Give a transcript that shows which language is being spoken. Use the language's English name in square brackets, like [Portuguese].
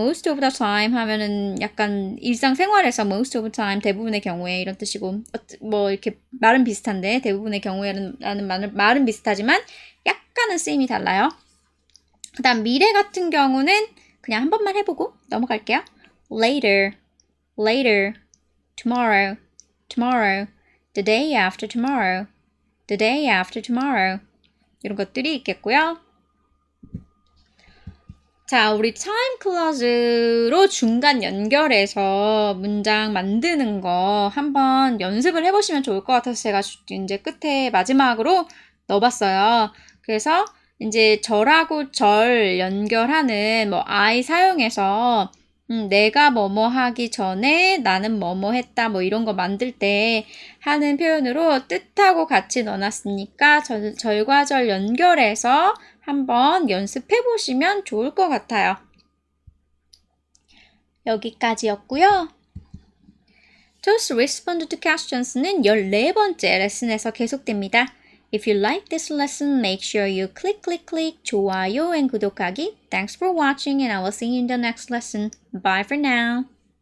[English] most of the time [Korean] 하면은 약간 일상생활에서 most of the time 대부분의 경우에 이런 뜻이고 뭐 이렇게 말은 비슷한데 대부분의 경우에라는 말은 비슷하지만 약간은 쓰임이 달라요. 그 다음 미래 같은 경우는 그냥 한 번만 해보고 넘어갈게요. [English] later, tomorrow, the day after tomorrow, [Korean] 이런 것들이 있겠고요. 자, 우리 time clause로 중간 연결해서 문장 만드는 거 한번 연습을 해보시면 좋을 것 같아서 제가 이제 끝에 마지막으로 넣어봤어요. 그래서 이제 절하고 절 연결하는 뭐 I 사용해서 내가 뭐뭐 하기 전에 나는 뭐뭐 했다 뭐 이런 거 만들 때 하는 표현으로 뜻하고 같이 넣어놨으니까 절과절 연결해서 한번 연습해 보시면 좋을 것 같아요. 여기까지였고요. [English] Just respond to questions는 [Korean] 14번째 레슨에서 계속됩니다. [English] If you like this lesson, make sure you click [Korean] 좋아요 [English] and [Korean] 구독하기. [English] Thanks for watching and I will see you in the next lesson. Bye for now.